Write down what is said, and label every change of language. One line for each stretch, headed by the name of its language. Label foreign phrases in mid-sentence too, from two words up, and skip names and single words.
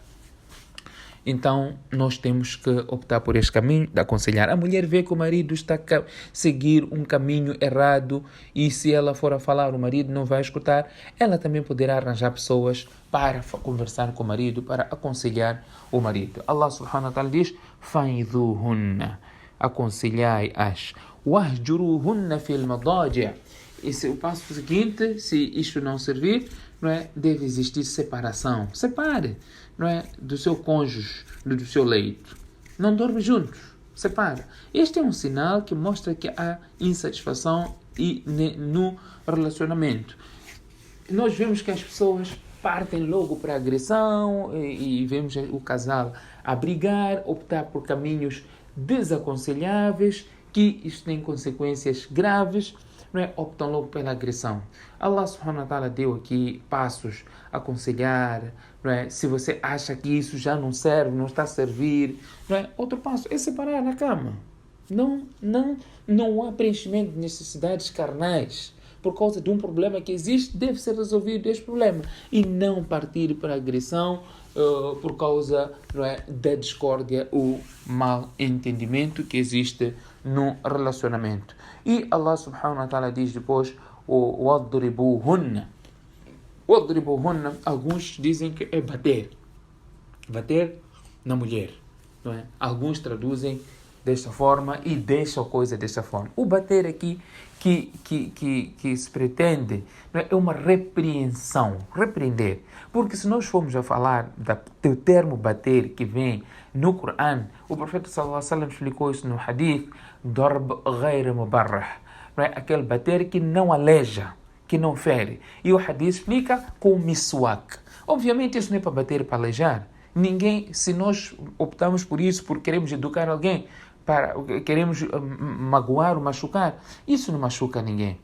Portuguese: Então, nós temos que optar por este caminho de aconselhar. A mulher vê que o marido está a seguir um caminho errado e se ela for a falar, o marido não vai escutar, ela também poderá arranjar pessoas para conversar com o marido, para aconselhar o marido.
Arabic: الله سبحانه وتعالى
Portuguese: diz: "Faidhuhunna", aconselhai-as.
Arabic: "واهجروهن في المضاجع'".
Portuguese: Esse é o passo seguinte. Se isto não servir, não é, deve existir separação. Separe, não é, do seu cônjuge, do seu leito. Não dorme juntos. Separa. Este é um sinal que mostra que há insatisfação no relacionamento. Nós vemos que as pessoas partem logo para a agressão e vemos o casal a brigar, optar por caminhos desaconselháveis, que isto tem consequências graves, não é? Optam logo pela agressão.
Arabic: الله سبحانه وتعالى
Portuguese: deu aqui passos a aconselhar, não é? Se você acha que isso já não serve, não está a servir, não é? Outro passo é separar na cama. Não há preenchimento de necessidades carnais. Por causa de um problema que existe, deve ser resolvido este problema. E não partir para a agressão por causa, não é, da discórdia, o mal entendimento que existe no relacionamento. E
Arabic: الله سبحانه وتعالى
Portuguese: diz depois: "Wadribuhunna". Wadribuhunna, alguns dizem que é bater. Bater na mulher, não é? Alguns traduzem desta forma e deixam a coisa desta forma. O bater aqui que se pretende, não é uma repreensão, repreender. Porque se nós formos a falar do termo bater que vem no Corão, o profeta
Arabic: صلى الله عليه وسلم
Portuguese: explicou isso no hadith:
Arabic: "ضرب غير مبرح",
Portuguese: não é? Aquele bater que não aleja, que não fere. E o hadith explica com o miswak. Obviamente isso não é para bater e para aleijar. Ninguém, se nós optamos por isso, porque queremos educar alguém, queremos magoar ou machucar, isso não machuca ninguém.